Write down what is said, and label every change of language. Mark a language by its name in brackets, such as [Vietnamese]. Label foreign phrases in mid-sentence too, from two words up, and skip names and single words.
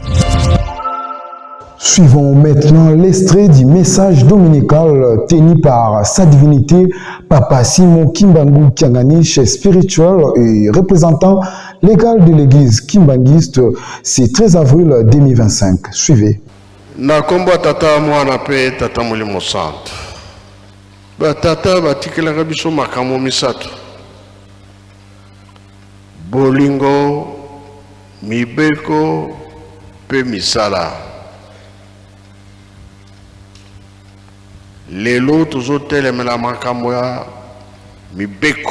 [French] Suivons maintenant l'extrait du message dominical tenu par sa divinité Papa Simon Kimbangu Kiangani, chef spirituel et représentant légal de l'église kimbanguiste, c'est 13 avril 2025. Suivez. [Lingala] Nakomba tata mwana pe tata mulimo santo. Ba tata batikelaka biso makambo misato. Bolingo, mibeko pe misala. Lelo tozotelemela makambo ya mibeko.